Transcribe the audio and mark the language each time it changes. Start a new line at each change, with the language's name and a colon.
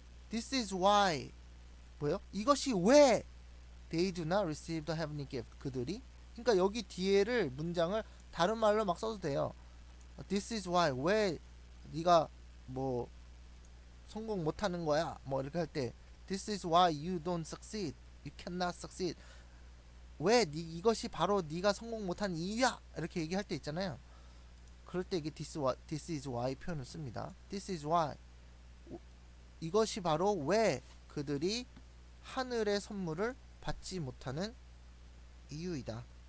English: This is why
Korean: 뭐요? 이것이 왜
English: they do not receive the heavenly gift.
Korean: 그들이, 그러니까 여기 뒤에를 문장을 다른 말로 막 써도 돼요.
English: This is why,
Korean: 왜 네가 뭐 성공 못하는 거야, 뭐 이렇게 할 때
English: This is why you don't succeed, you cannot succeed.
Korean: 왜 이것이 바로 네가 성공 못한 이유야, 이렇게 얘기할 때 있잖아요. 그럴 때 이게
English: this is why
Korean: 표현을 씁니다.
English: This is why,
Korean: 이것이 바로 왜 그들이 하늘의 선물을 받지 못하는 이유이다.